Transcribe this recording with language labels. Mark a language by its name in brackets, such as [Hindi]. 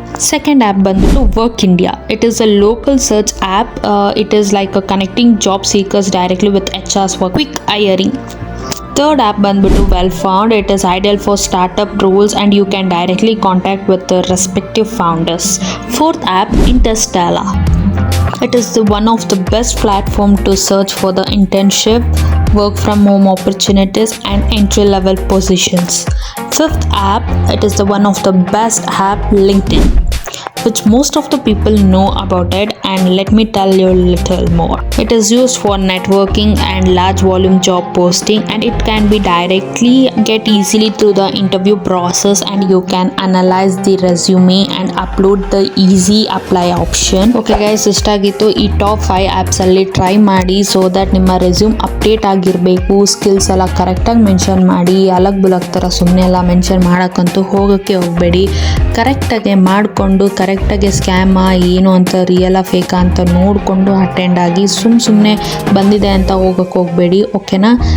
[English] second app [Kannada] ಬಂದ್ಬಿಟ್ಟು [English] Work India. It is a local search app. It is like connecting job seekers directly with HRs for quick hiring. Third app [Kannada] ಬಂದ್ಬಿಟ್ಟು [English] Wellfound. It is ideal for startup rules and you can directly contact with the respective founders. Fourth app, Interstellar. It is one of the best platform to search for the internship, work from home opportunities and entry level positions. Fifth app, it is the one of the best app, LinkedIn, which most of the people know about it, and let me tell you a little more. It is used for networking and large volume job posting, and it can be directly get easily through the interview process, and you can analyze the resume and upload the easy apply option. Okay guys, [Kannada] ಇಷ್ಟಾಗಿತ್ತು. ಈ top 5 apps ಅಲ್ಲಿ try ಮಾಡಿ, [English] so that [Kannada] ನಿಮ್ಮ resume update ಆಗಿರಬೇಕು. Skills ಎಲ್ಲ ಕರೆಕ್ಟಾಗಿ mention ಮಾಡಿ. ಅಲಗ್ ಬುಲಗ್ ಥರ ಸುಮ್ಮನೆ ಎಲ್ಲ ಮೆನ್ಷನ್ ಮಾಡೋಕ್ಕಂತೂ ಹೋಗೋಕ್ಕೆ ಹೋಗಬೇಡಿ. ಕರೆಕ್ಟಾಗಿ ಮಾಡಿಕೊಂಡು ಕರೆಕ್ಟಾಗಿ ಸ್ಕ್ಯಾಮಾ ಏನು ಅಂತ ರಿಯಲಾ ಫೇಕಾ ಅಂತ ನೋಡಿಕೊಂಡು ಅಟೆಂಡ್ ಆಗಿ ಸುಮ್ಮನೆ ಬಂದಿದೆ ಅಂತ ಹೋಗೋಕ್ಕೆ ಹೋಗಬೇಡಿ. ಓಕೆನಾ?